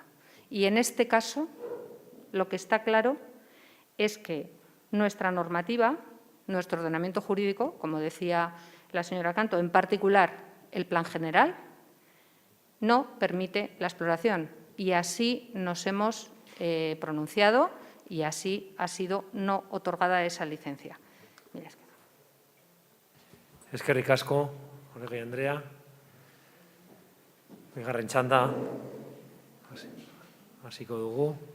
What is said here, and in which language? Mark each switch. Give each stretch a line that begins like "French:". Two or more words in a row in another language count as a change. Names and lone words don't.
Spanish: Y en este caso, lo que está claro es que nuestra normativa, nuestro ordenamiento jurídico, como decía la señora Kanto, en particular el Plan General, no permite la exploración. Y así nos hemos pronunciado y así ha sido no otorgada esa licencia.
Basque: Mila esker. Eskerrik asko, Oregi Andrea. Bigarren txanda, hasiko dugu.